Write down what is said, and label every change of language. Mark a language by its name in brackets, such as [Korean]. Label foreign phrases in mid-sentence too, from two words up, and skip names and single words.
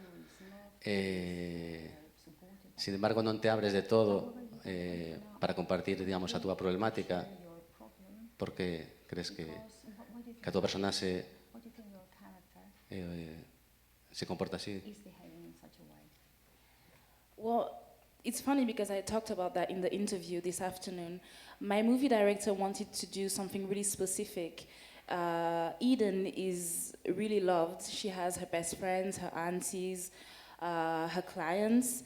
[Galician] Sin embargo, non te abres de todo para compartir, digamos, a túa problemática, porque crees que a túa personaxe se comporta así. [English] Well, it's funny because I talked about that in the interview this afternoon. My movie director wanted to do something really specific. Eden is really loved. She has her best friends, her aunties, her clients.